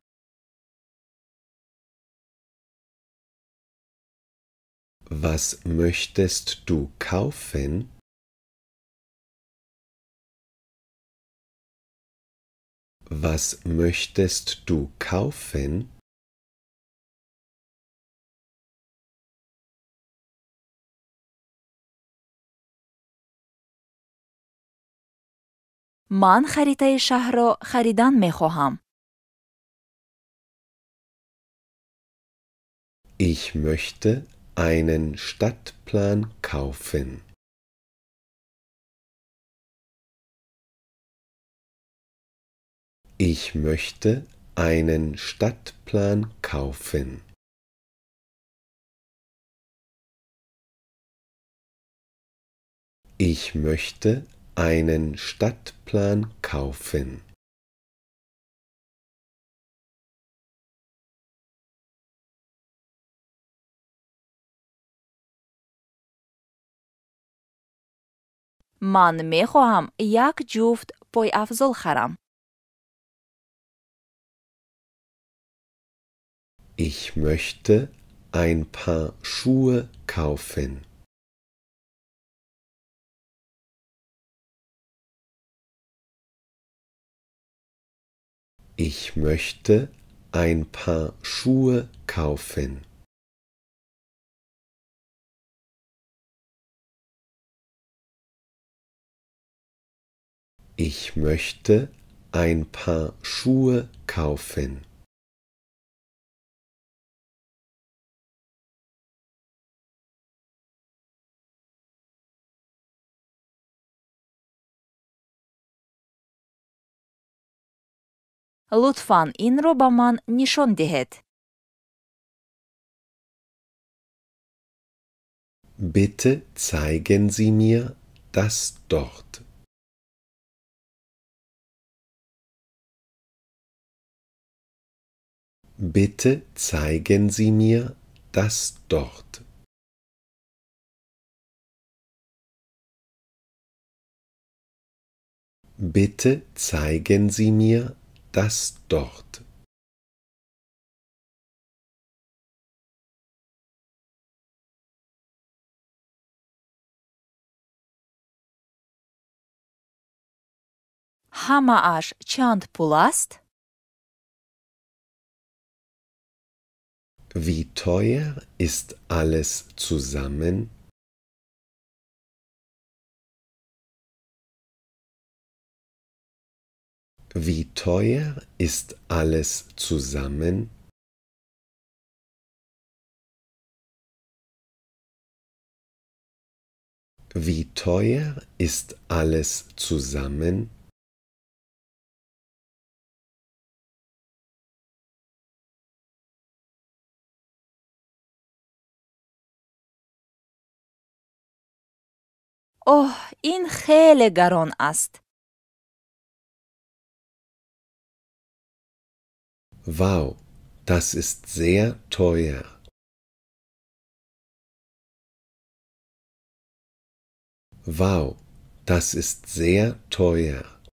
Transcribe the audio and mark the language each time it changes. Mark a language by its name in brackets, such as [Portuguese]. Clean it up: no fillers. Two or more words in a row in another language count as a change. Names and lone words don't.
[German] Was möchtest du kaufen? Was möchtest du kaufen? [Tajik] ман харитаи шаҳрро харидан мехоҳам. [German] Ich möchte einen Stadtplan kaufen. Ich möchte einen Stadtplan kaufen. Ich möchte einen Stadtplan kaufen. [Tajik] ман мехоҳам як ҷуфт пойафзол харам. [German] Ich möchte ein paar Schuhe kaufen. Ich möchte ein paar Schuhe kaufen. Ich möchte ein paar Schuhe kaufen. [Tajik] лутфан инро ба ман нишон диҳед. [German] Bitte zeigen Sie mir das dort. Bitte zeigen Sie mir das dort. Bitte zeigen Sie mir das dort. [Tajik] ҳамааш чанд пул аст? [German] Wie teuer ist alles zusammen? Wie teuer ist alles zusammen? Wie teuer ist alles zusammen? [Tajik] оҳ, ин хеле гарон аст. [German] Wow, das ist sehr teuer. Wow, das ist sehr teuer.